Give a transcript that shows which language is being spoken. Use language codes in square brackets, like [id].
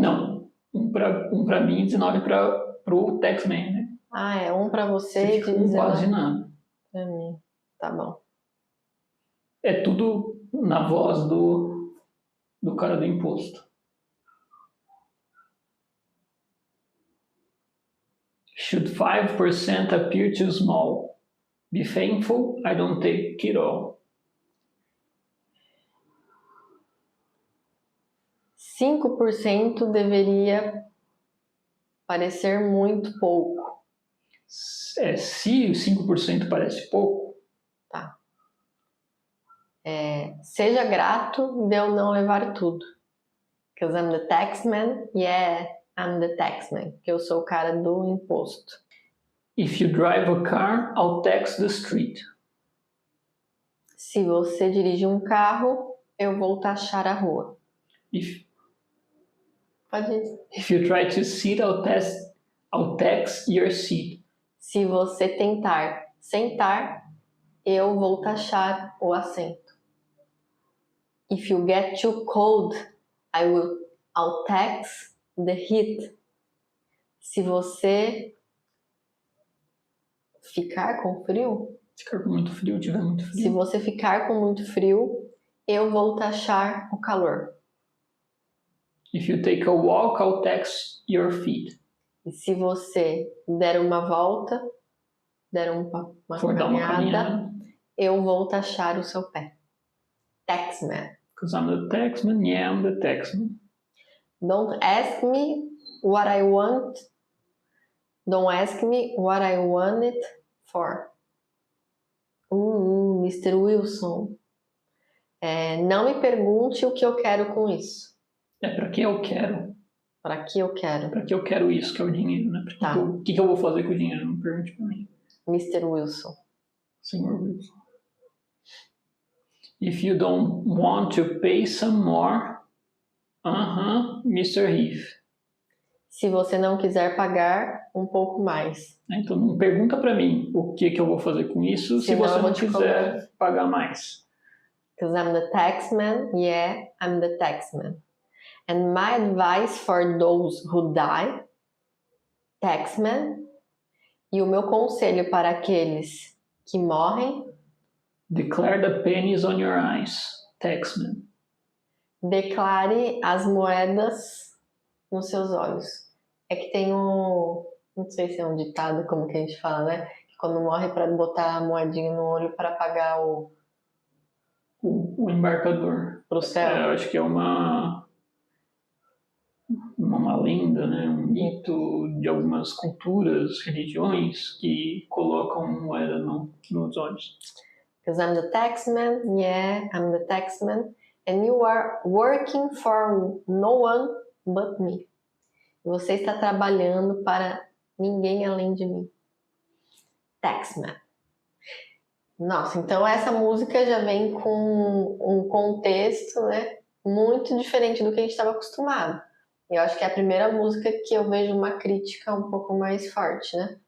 [pt] Não, um pra mim e 19 pro taxman, né? Ah, é um pra você e Fica 19 quase nada. pra mim. Tá bom. É tudo na voz do cara do imposto. [en] Should 5% appear too small? Be thankful I don't take it all. [pt] 5% deveria parecer muito pouco. Se 5% parece pouco, Tá. Seja grato de eu não levar tudo. [en] Because I'm the taxman. Yeah, I'm the taxman. [pt] Que eu sou o cara do imposto. [en] if you drive a car, I'll tax the street. [pt] Se você dirige um carro, eu vou taxar a rua. Pode ir. [en] If you try to sit, I'll tax your seat. [pt] Se você tentar sentar, eu vou taxar o assento. [en] If you get too cold, I'll tax the heat. [pt] Se você ficar com frio, Ficar com muito frio, tiver muito frio. se você ficar com muito frio, eu vou taxar o calor. [en] If you take a walk, I'll tax your feet. [pt] E se você der uma volta, der uma caminhada, eu vou taxar o seu pé. [en] Taxman. Because I'm the taxman, yeah, I'm the taxman. Don't ask me what I want. Don't ask me what I want it for. Mr. Wilson. [pt] Não me pergunte o que eu quero com isso. Pra que eu quero? Pra que eu quero? Pra que eu quero isso, que é o dinheiro, né? Tá. O que eu vou fazer com o dinheiro? Não pergunte pra mim. [en] Mr. Wilson. [pt] Senhor Wilson. [en] If you don't want to pay some more, Mr. Heath. [pt] Se você não quiser pagar um pouco mais. Então não pergunta pra mim o que eu vou fazer com isso se você não quiser pagar mais. [en] Because I'm the taxman, yeah, I'm the taxman. And my advice for those who die, taxman. [pt] E o meu conselho para aqueles que morrem, [en] declare the pennies on your eyes, taxman. [pt] Declare as moedas nos seus olhos. É que tem não sei se é um ditado, como que a gente fala, né? Que quando morre para botar a moedinha no olho para pagar o embarcador. Pro céu. Eu acho que é uma lenda, né? Um mito de algumas culturas, religiões que colocam moeda nos olhos. [en] Because I'm the taxman, yeah, I'm the taxman, and you are working for no one but me. [pt] Você está trabalhando para ninguém além de mim. Taxman. Nossa, então essa música já vem com um contexto, né, muito diferente do que a gente estava acostumado. Eu acho que é a primeira música que eu vejo uma crítica um pouco mais forte, né?